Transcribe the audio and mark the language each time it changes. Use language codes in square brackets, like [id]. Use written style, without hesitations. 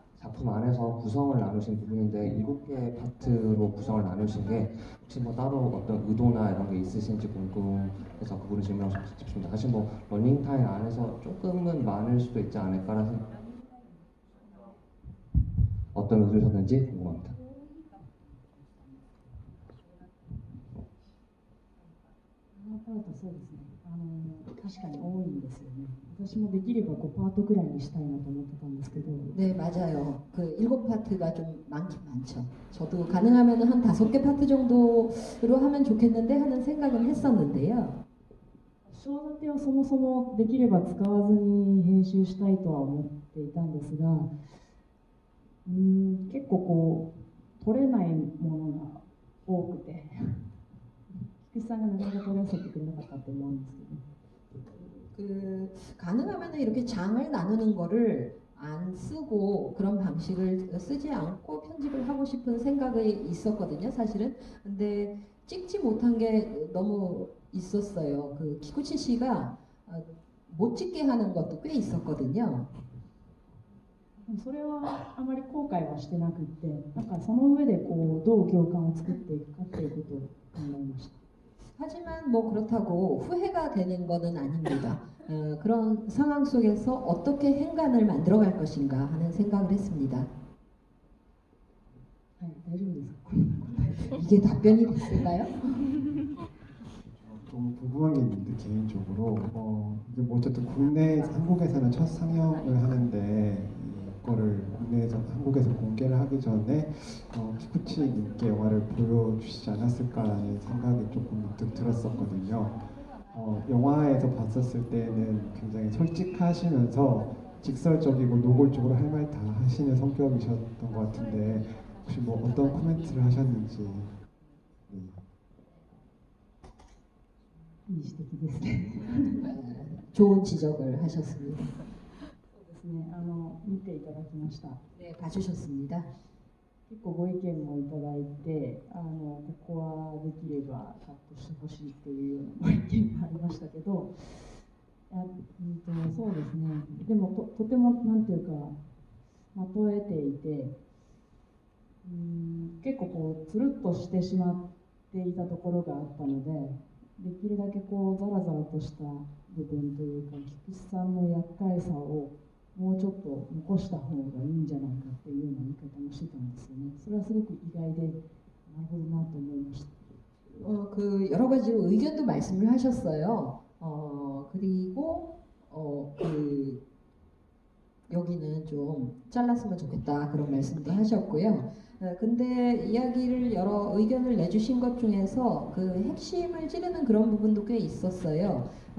[ko] 작품 안에서 구성을 나누신 부분인데 7개의 파트로 구성을 나누신 게 혹시 뭐 따로 어떤 의도나 이런 게 있으신지 궁금해서 그 부분 질문하고 싶습니다. 사실 뭐 러닝타임 안에서 조금은 많을 수도 있지 않을까라는 어떤 의도셨는지 궁금합니다. [ja] パートそうですね確かに多いんですよね。私もできれば5パートくらいにしたいなと思ってたんですけど [ko] 네, 맞아요. 그 7파트가 좀 많긴 많죠. 저도 가능하면 한 5개 파트 정도로 하면 좋겠는데 하는 생각은 했었는데요. [ja] 章立てをそもそもできれば使わずに編集したいとは思っていたんですが結構こう取れないものが多くて菊池さんがなかなか取らせてくれなかったって思うんですけど [ko] 그 가능하면 이렇게 장을 나누는 거를 안 쓰고 그런 방식을 쓰지 않고 편집을 하고 싶은 생각이 있었거든요, 사실은. 근데 찍지 못한 게 너무 있었어요. 그 키쿠치 씨가 못 찍게 하는 것도 꽤 있었거든요. [ja] それはあまり後悔はしてなくってなんかその上でこうどう行間を作っていくかっていうことを考えました [ko] 하지만 뭐 그렇다고 후회가 되는 것은 아닙니다. 그런 상황 속에서 어떻게 행간을 만들어갈 것인가 하는 생각을 했습니다. [ja] はい大丈夫ですか [ko] 이게 답변이 됐을까요? 좀 궁금한 게 있는데 개인적으로 이게 뭐 어쨌든 국내 한국에서는 첫 상영을 하는데 이거를 국내에서 한국에서 공개를 하기 전에 키쿠치님께 영화를 보여주시지 않았을까라는 생각이 조금 문득 들었었거든요. 영화에서 봤었을 때는 굉장히 솔직하시면서 직설적이고 노골적으로 할 말 다 하시는 성격이셨던 것 같은데 혹시 뭐 어떤 코멘트를 하셨는지. [ja] いい指摘ですね [ko] 좋은 지적을 하셨습니다. [ja] そうですね見ていただきました [ko] 네, 봐주셨습니다. [ja] 結構ご意見もいただいてここはできればカットしてほしいっていうようなご意見がありましたけどそうですねでもとてもなんていうかまとえていて結構こうつるっとしてしまっていたところがあったのでできるだけこうザラザラとした部分というか菊池さんの厄介さをもうちょっと残した方がいいんじゃないかっていうような言い方もしてたんですよね。それはすごく意外でなるほどなと思いました。 [ko] 그 여러 가지 의견도 말씀을 하셨어요. 그리고 그 여기는 좀 잘랐으면 좋겠다 그런 말씀도 하셨고요. 근데 이야기를 여러 의견을 내주신 것 중에서 그 핵심을 찌르는 그런 부분도 꽤 있었어요.